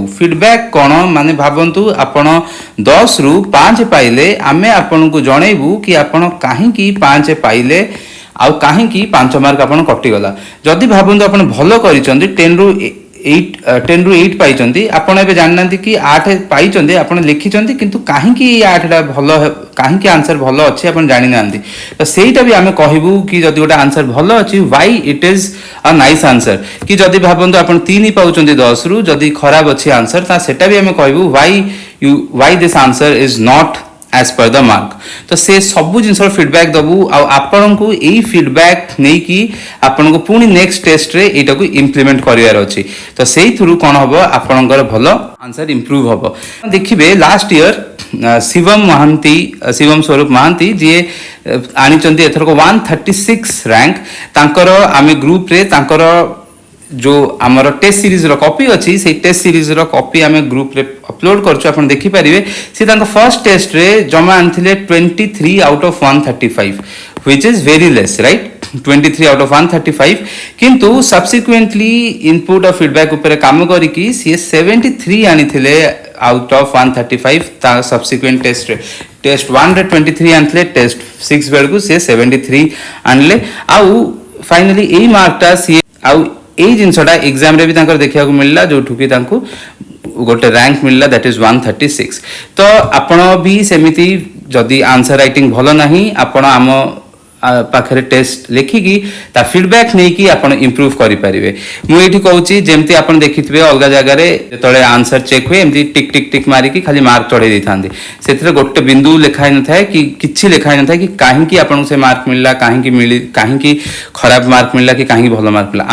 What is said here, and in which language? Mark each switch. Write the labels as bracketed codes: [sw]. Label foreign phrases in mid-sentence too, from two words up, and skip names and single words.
[or] ଫିଡବ୍ୟାକ କଣ ମାନେ ଭାବନ୍ତୁ ଆପଣ 10 ରୁ 5 ପାଇଲେ ଆମେ ଆପଣଙ୍କୁ ଜଣେଇବୁ କି ଆପଣ କାହିଁ କି 5 ପାଇଲେ ଆଉ କାହିଁ କି 5 ମାର୍କ ଆପଣ କଟି ଗଲା। ଯଦି ଭାବନ୍ତୁ ଆପଣ ଭଲ କରିଛନ୍ତି 10 ରୁ 8 ପାଇଛନ୍ତି, ଆପଣ ଏବେ ଜାଣନ୍ତି କି 8 ପାଇଛନ୍ତି, ଆପଣ ଲେଖିଛନ୍ତି କିନ୍ତୁ କାହିଁ କି 8 ଟା ଭଲ, କାହିଁ କି ଆନ୍ସର ଭଲ ଅଛି ଆପଣ ଜାଣି ନାହାନ୍ତି। ତ ସେଇଟା ବି ଆମେ କହିବୁ କି ଯଦି ଗୋଟା ଆନ୍ସର ଭଲ ଅଛି [en] Why it is a nice answer. [or] କି ଯଦି ଭାବନ୍ତୁ ଆପଣ 3 ପାଉଛନ୍ତି 10 ରୁ, ଯଦି ଖରାପ ଅଛି ଆନ୍ସର ତ ସେଟା ବି ଆମେ କହିବୁ [en] Why this answer is not as per the mark. [or] ତ ସେ ସବୁ ଜିନିଷ ଫିଡବ୍ୟାକ ଦେବୁ। ଆଉ ଆପଣ କୁ ଏଇ ଫିଡବ୍ୟାକ ନେଇ କି ଆପଣ କୁ ପୁଣି [en] next test [or] ରେ ଏଟା କୁ ଇମ୍ପ୍ଲିମେଣ୍ଟ କରିବାର ଅଛି। ତ ସେଇ ଥ୍ରୁ କଣ ହେବ ଆପଣଙ୍କର ଭଲ [en] answer improve [or] ହେବ। ଦେଖିବେ [en] last year [or] ଶିବମ ସ୍ୱରୂପ ମହାନ୍ତି ଯେ ଆଣିଛନ୍ତି ଏଥର କୁ 136 ରାଙ୍କ ତାଙ୍କର ଆମ ଗ୍ରୁପ ରେ ତାଙ୍କର ଯୋ ଆମର [en] test series [or] ର କପି ଅଛି ସେ [en] test series [or] ର କପି ଆମ ଗ୍ରୁପ ରେ ଅପଲୋଡ କରୁଛୁ। ଆପଣ ଦେଖି ପାରିବେ ସେ ତାଙ୍କ [en] first test [or] ରେ ଜମା ଆଣିଥିଲେ [en] 23 out of 135 which is very less, right. [or] 23 [en] out of [or] 135 କିନ୍ତୁ [en] subsequently input and feedback [or] ଉପରେ କାମ କରି କି ସେ 73 ଆଣିଥିଲେ [en] out of [or] 135 ତ [en] subsequent test [or] ରେ। ଟେଷ୍ଟ 1 ରେ 23 ଆଣିଥିଲେ, ଟେଷ୍ଟ 6 ବେଳ କୁ ସେ 73 ଆଣିଲେ। ଆଉ ଫାଇନାଲି ଏଇ ମାର୍କଟା ସେ ଆଉ ଏଇ ଜିନିଷଟା ଏକ୍ସାମ ରେ ବି ତାଙ୍କର ଦେଖିବା କୁ ମିଳିଲା ଯୋ ଠୁକି ତାଙ୍କୁ ଗୋଟେ ରାଙ୍କ ମିଳିଲା [en] that is 136. [or] ତ ଆପଣ ବି ସେମିତି ଯଦି [en] answer writing [or] ଭଲ ନାହିଁ ଆପଣ ଆମ ପାଖରେ ଟେଷ୍ଟ ଲେଖିକି ତ ଫିଡବ୍ୟାକ ନେଇ କି ଆପଣ ଇମ୍ପ୍ରୁଭ କରି ପାରିବେ। ମୁଁ ଏଠି କହୁଛି ଯେମିତି ଆପଣ ଦେଖିଥିବେ ଅଲଗା ଜାଗା ରେ ତଳେ ଆନ୍ସର ଚେକ ହୁଏ ଏମିତି ଟିକ ଟିକ ଟିକ ମାରି କି ଖାଲି ମାର୍କ ଚଢ଼େଇ ଦେଉଥାନ୍ତି, ସେଥିରେ ଗୋଟେ ବିନ୍ଦୁ ଲେଖା ନ ଥାଏ କି କିଛି ଲେଖା ନ ଥାଏ କି କାହିଁ କି ଆପଣ ସେ ମାର୍କ ମିଳିଲା, କାହିଁ କି ଖରାପ ମାର୍କ ମିଳିଲା କି କାହିଁ କି ଭଲ ମାର୍କ ମିଳିଲା।